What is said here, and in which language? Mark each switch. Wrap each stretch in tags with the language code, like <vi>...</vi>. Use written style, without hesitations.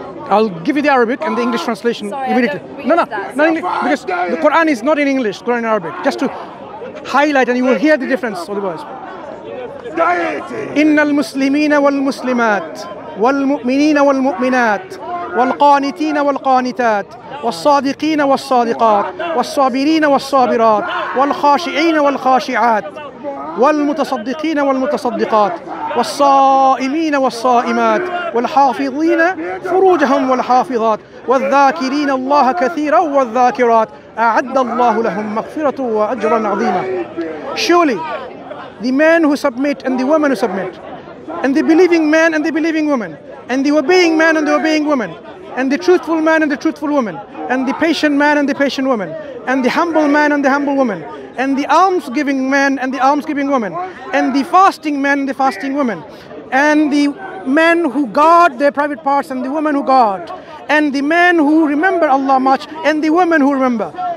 <en>I'll give you the Arabic and the English translation Sorry, immediately. I don't read No, that, not English, because the Quran is not in English, Quran in Arabic. Just to highlight, and you will hear the difference of the words.</en> <ar>إن المسلمين والمسلمات والمؤمنين والمؤمنات والقانتين والقانتات والصادقين والصادقات والصابرين والصابرات والخاشعين والخاشعات والمتصدقين والمتصدقات والصائمين والصائمات والحافظين فروجهم والحافظات والذاكرين الله كثيرا والذاكرات أعد الله لهم مغفرة وأجرا عظيما.</ar> <en>Surely the men who submit and the women who submit, and the believing man and the believing woman, and the obeying man and the obeying woman, and the truthful man and the truthful woman, and the patient man and the patient woman, and the humble man and the humble woman, and the alms-giving man and the alms-giving woman, and the fasting man and the fasting woman, and the men who guard their private parts and the women who guard, and the men who remember Allah much and the women who remember.</en>